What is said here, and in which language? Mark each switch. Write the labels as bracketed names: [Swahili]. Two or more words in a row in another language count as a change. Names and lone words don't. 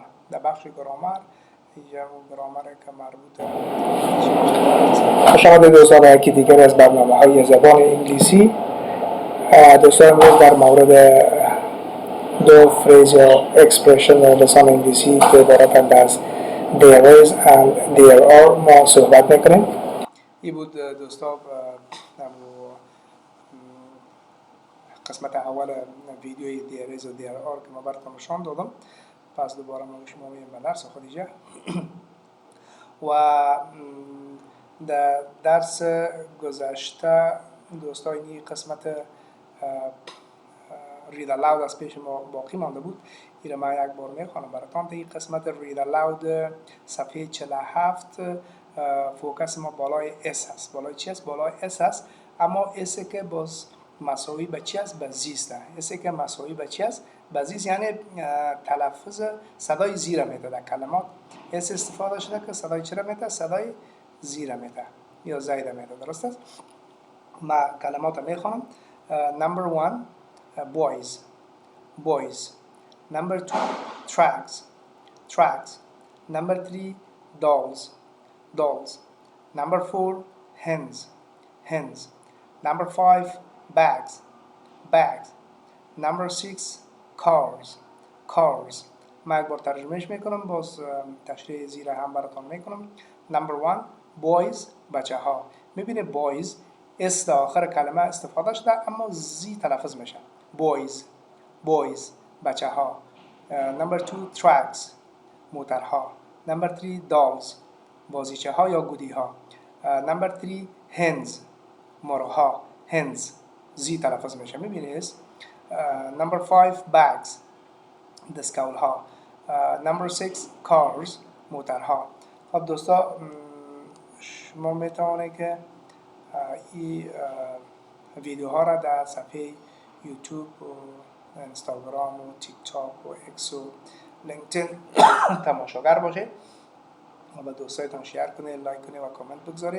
[Persian] در بخش گرامر اینجا و گرامر که مربوط خوش آمده دوستان به یکی دیگر از برنامه‌های زبان انگلیسی. دوستان امروز در مورد دو فریز یا اکسپرشن لسان انگلیسی که عبارتند از [English] there is and there are [Persian] ما صحبت میکنیم. این بود دوستان قسمت اول ویدیوی [English] there is [Persian] و [English] there are [Persian] که ما براتون نشان دادم. پس دوباره ما شما میریم به درس خودیجا و در درس گذشته دوستان این قسمت [English] read aloud [Persian] از پیش ما باقی مانده بود. این را من یک بار میخوانم براتون. در این قسمت [English] read aloud [Persian] صفحه 47 فوکس ما بالای S هست. بالای چی هست؟ بالای S هست. اما S که باز مساوی به چی هست؟ به زیست است. S که مساوی به چی هست؟ به زیست یعنی تلفظ صدای زیر میده در کلمات. S استفاده شده که صدای چرا میده؟ صدای زیر میده یا زایده میده. درست است؟ ما کلمات میخوانم. [English] Number 1 boys boys. Number 2 tracks tracks. Number 3 dolls dolls. Number 4 hens hens. Number 5 bags bags. Number 6 cars cars. [Persian] ما یک بار ترجمهش میکنم باز تشریح زیر هم براتون میکنم. [English] Number 1 boys [Persian] بچه ها. میبینه boys اس در آخر کلمه استفاده شده اما زی تلفظ میشه. [English] boys boys [Persian] بچه ها. [English] Number 2 tracks موترها. Number 3 dolls [Persian] بازیچه ها یا گودی ها. [English] Number 3 hens مارها. [Persian] hens زی تلفظ میشه. میبینی است. [English] Number 5 bags دستکول ها. Number 6 cars موترها. [Persian] خب دوستا شما میتونه که این ویدیوها را در صفحه یوتیوب و اینستاگرام و تیک تاک و اکس و لینکدین تماشاگر باشه و به دوستایتان شیر کنه، لایک کنه و کامنت بگذاره.